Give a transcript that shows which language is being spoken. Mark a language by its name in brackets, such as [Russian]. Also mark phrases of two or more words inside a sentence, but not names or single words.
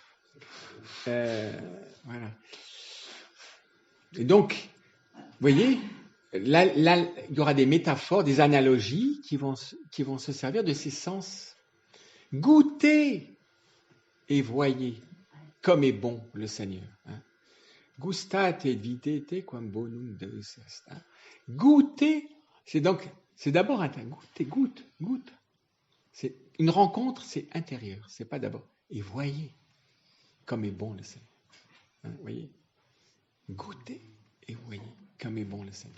[French] Voilà. Et donc, vous voyez, là, il y aura des métaphores, des analogies qui vont se servir de ces sens. Goûtez et voyez comme est bon le Seigneur. Hein. [Latin] Gustate et videte quam bonum Deus est. [French] Hein. Goûtez, c'est d'abord goûte. C'est une rencontre, c'est intérieur, c'est pas d'abord. Et voyez comme est bon le Seigneur. Hein, voyez, goûtez et voyez comme est bon le Seigneur.